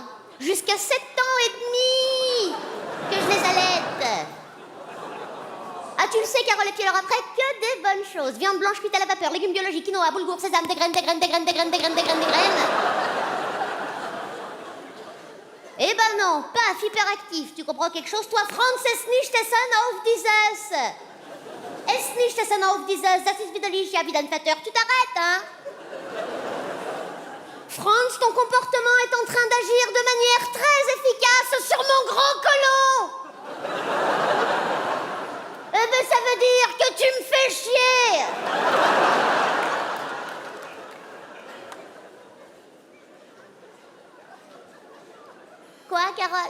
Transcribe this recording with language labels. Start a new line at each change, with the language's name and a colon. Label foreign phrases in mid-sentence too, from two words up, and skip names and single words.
French: Jusqu'à 7 ans et demi que je les allaite. Ah, tu le sais, Carole, et puis alors après, que des bonnes choses. Viande blanche cuite à la vapeur, légumes biologiques, quinoa, boulgour, sésame, des graines. Eh ben non, paf, hyperactif. Tu comprends quelque chose? Toi,
German: Franz, es nicht essen auf dieses. Es nicht essen auf dieses. Das ist widerlich, ja, wie dein Vater.
French: Tu t'arrêtes, hein? Franz, ton comportement est en train d'agir de manière très efficace sur mon gros colon. Eh ben, ça veut dire que tu me fais chier. Quoi, Carole?